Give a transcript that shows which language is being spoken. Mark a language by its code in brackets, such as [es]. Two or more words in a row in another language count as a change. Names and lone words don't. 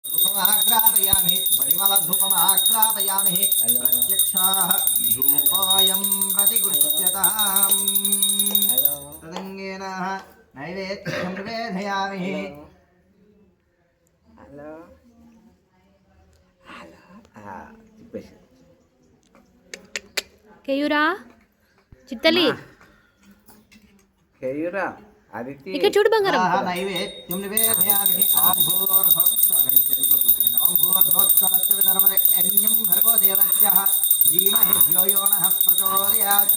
[sa] धूपमाग्रापयामि परिमलधूपमाग्रापयामि प्रत्यक्षाः धूपोऽयं प्रतिगृह्यताम् तदङ्गेन नैवेद्यं निवेदयामि [te] కేయూరా చిత్తలి కేయూరా ఆదిత్య ఇక్కడ చూడు బంగారం [sa] నైవేద్యం నివేదయామి ఓం భూర్భువస్సువస్సువిధర్మరేణ్యం భర్గో దేవస్యః ధీమహి ధియో యో నః ప్రచోదయాత్